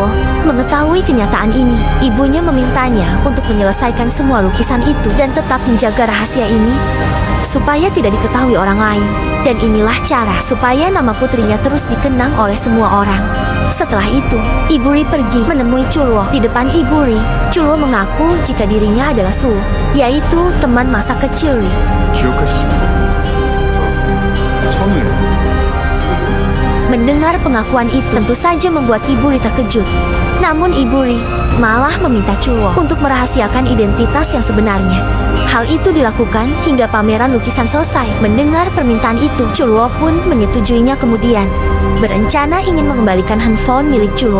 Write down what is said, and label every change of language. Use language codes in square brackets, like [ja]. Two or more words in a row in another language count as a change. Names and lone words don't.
[id] Mengetahui kenyataan ini, ibunya memintanya untuk menyelesaikan semua lukisan itu dan tetap menjaga rahasia ini supaya tidak diketahui orang lain. Dan inilah cara supaya nama putrinya terus dikenang oleh semua orang. Setelah itu, Ibu Ri pergi menemui Chulwo. Di depan Ibu Ri, Chulwo mengaku jika dirinya adalah Su, yaitu teman masa kecil Ri. [ko] 기억하시죠? 저 처음에 [id] Mendengar pengakuan itu tentu saja membuat Ibu Ri terkejut. Namun Ibu Ri malah meminta Chulwo untuk merahasiakan identitas yang sebenarnya. Hal itu dilakukan hingga pameran lukisan selesai. Mendengar permintaan itu, Chulwo pun menyetujuinya kemudian berencana ingin mengembalikan handphone milik Chulwo.